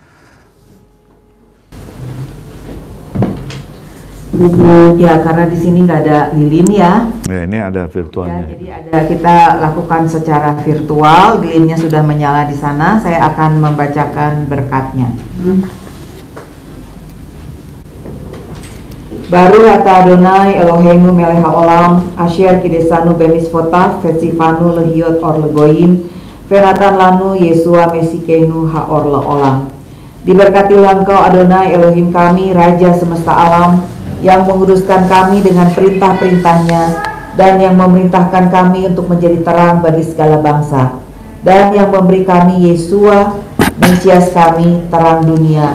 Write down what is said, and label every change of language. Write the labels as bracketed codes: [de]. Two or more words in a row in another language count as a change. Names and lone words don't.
[id] Ya, karena di sini nggak ada lilin ya. Ya, ini ada virtualnya. Ya, jadi kita lakukan secara virtual, lilinnya sudah menyala di sana. Saya akan membacakan berkatnya. [he] ברוך אתה אדוני אלוהינו מלך העולם אשר קידשנו במצוותיו וציוונו להיות אור לגויים ונתן לנו ישוע משיחנו האור לעולם. [id] Diberkatilah Engkau Adonai Elohim kami, Raja semesta alam, yang menguruskan kami dengan perintah-perintahnya dan yang memerintahkan kami untuk menjadi terang bagi segala bangsa, dan yang memberi kami Yesua Mesias kami, terang dunia.